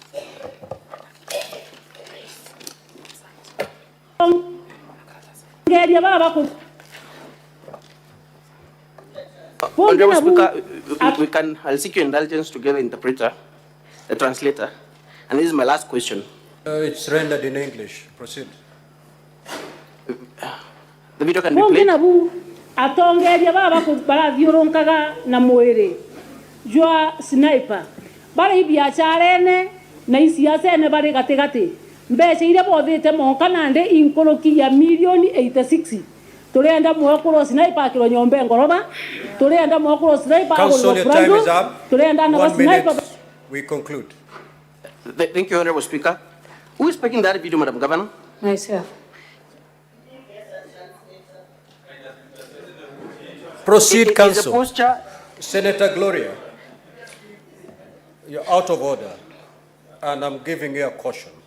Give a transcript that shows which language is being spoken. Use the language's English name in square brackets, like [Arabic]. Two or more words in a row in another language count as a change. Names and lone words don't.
[English] Honorable Speaker, I'll seek your indulgence to get the interpreter, the translator. And this is my last question. It's rendered in English. Proceed. The video can be played. [Meru] Atongeria baba barathiũrũrũkaga na mwĩrĩ jwa sniper bari biacara ene na isiasa ene bari gatigati mbeca iria bothite monka nande inkorokia milioni 86 Tulenda mwakuro sniper akiro nyombe ngoroba. Tulenda mwakuro sniper [English] Council, your time is up. [Meru] Tulenda na [English] 1 minute. sniper. We conclude. Thank you, Honorable Speaker. Who is speaking that video, Madam Governor? Myself. Proceed, Is the Council. posture, Senator Gloria, you're out of order, and I'm giving you a caution.